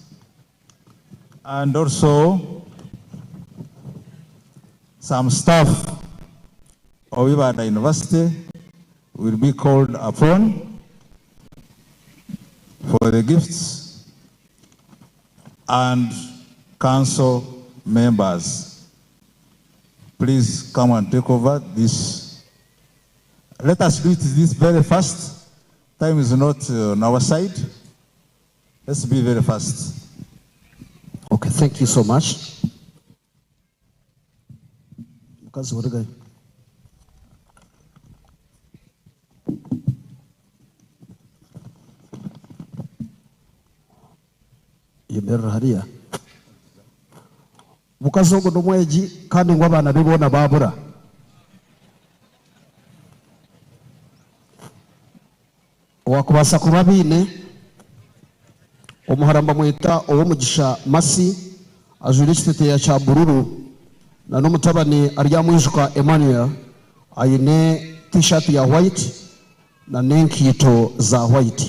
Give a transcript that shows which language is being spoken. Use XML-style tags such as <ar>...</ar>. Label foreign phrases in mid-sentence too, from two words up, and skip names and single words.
<en>And also some staff of Ibanda University will be called upon for the gifts, and council members. Please come and take over this. Let us do this very fast. Time is not on our side. Let's be very fast. Okay, thank you so much.</en> <nyn>Yemerera hariya mukazogo n'omweji kandi ngo abana bibona babura wakubasa kuba bine omuharamba mwita owomugisha masi ajuri ekiteteya kya bururu na n'omutabani aryamwijuka Emmanuel ayine t-shirt ya white na n'enkiito za white.</nyn>